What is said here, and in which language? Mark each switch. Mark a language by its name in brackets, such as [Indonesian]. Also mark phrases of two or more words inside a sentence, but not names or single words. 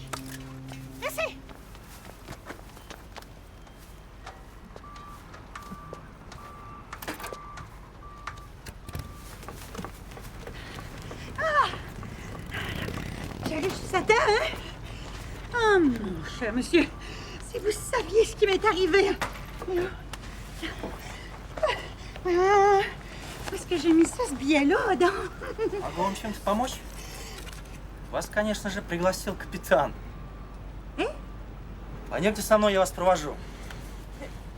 [French] Laissez! Ah! J'arrive juste à temps, hein? Ah, mon cher monsieur, si vous saviez ce qui m'est arrivé. Où est-ce que j'ai mis ça, ce billet-là, donc? [Russian] Могу вам чем-то помочь? Вас, конечно же, пригласил капитан. Пойдемте со мной, я вас провожу.